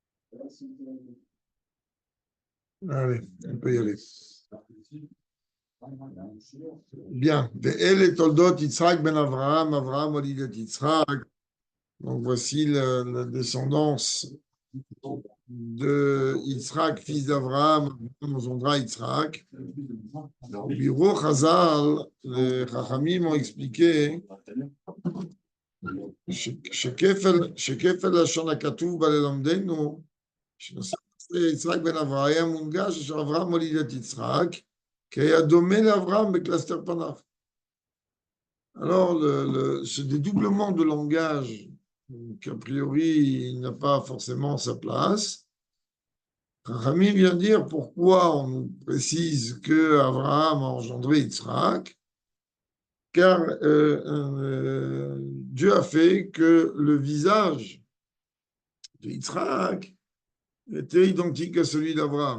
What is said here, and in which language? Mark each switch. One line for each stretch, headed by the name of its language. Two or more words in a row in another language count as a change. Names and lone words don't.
French: Allez, on peut y aller. Bien.
Hebrew: ואלה תולדות יצחק בן אברהם, אברהם הוליד יצחק.
French: Donc voici la descendance de Yitzhak, fils d'Avraham, engendra Yitzhak.
Hebrew: ביארו חז"ל,
French: les Chachamim ont expliqué
Hebrew: שכפל לשון הכתוב בה ללמדנו, שנושא יצחק בן אברהם מונגש, אשר אברהם מוליד את יצחק, כי היה דומה לאברהם בקלסתר פניו.
French: Alors, ce dédoublement de langage, qu'a priori, il n'a pas forcément sa place, Rami vient dire pourquoi on nous précise que Abraham a engendré Yitzhak, car Dieu a fait que le visage de Yitzhak était identique à celui d'Abraham.